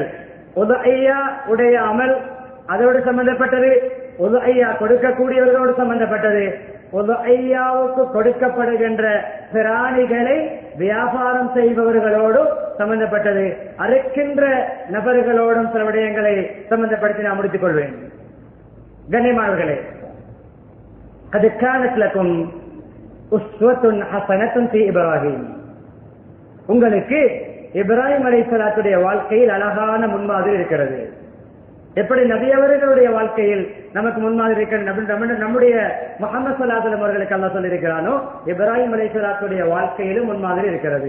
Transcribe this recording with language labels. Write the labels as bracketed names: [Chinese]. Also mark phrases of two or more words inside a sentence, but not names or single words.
[Tamil] உதஹையா உடைய அமல் அதோடு சம்பந்தப்பட்டது, உதஹையா கொடுக்கக்கூடியவர்களோடு சம்பந்தப்பட்டது, உதஹையாவுக்கு கொடுக்கப்படுகின்ற பிராணிகளை வியாபாரம் செய்பவர்களோடு சம்பந்தப்பட்டது, அறுக்கின்ற நபர்களோடும் சில விடயங்களை சம்பந்தப்படுத்தி நான் முடித்துக் கொள்வேன். கண்ணியமானவர்களே, [Arabic] قد كانت لكم أسوة حسنة في إبراهيم. [Tamil] உங்களுக்கு இப்ராஹிம் அலைஹிஸ்ஸலாத்துடைய வாழ்க்கையில் அழகான முன்மாதிரி இருக்கிறது. எப்படி நபி அவர்களுடைய வாழ்க்கையில் நமக்கு முன்மாதிரி இருக்கிறது, நம்முடைய முஹம்மது [Arabic] صلى الله عليه وسلم [Tamil] அவர்களுக்கு அல்லாஹ் சொல்லியிருக்கிறானோ, இப்ராஹிம் அலைஹிஸ்ஸலாத்துடைய வாழ்க்கையிலும் முன்மாதிரி இருக்கிறது.